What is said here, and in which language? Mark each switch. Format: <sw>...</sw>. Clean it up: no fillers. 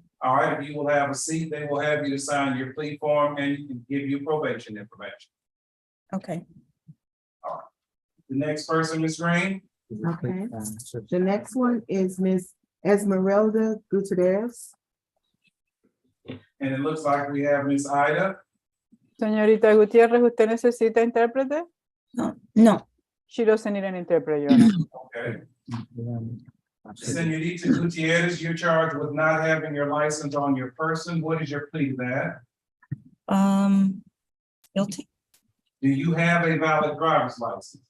<en>All right, if you will have a seat, they will have you to sign your plea form and you can give you probation information. Okay. The next person, Ms. Green? Okay. The next one is Ms. Esmeralda Gutierrez. And it looks like we have Ms. Ida.</en> <es>Señorita Gutiérrez, ¿usted necesita intérprete? No.</es> <en>She doesn't need an interpreter, Your Honor. Okay. Señorita Gutierrez, you're charged with not having your license on your person. What is your plea to that? Guilty. Do you have a valid driver's license?</en>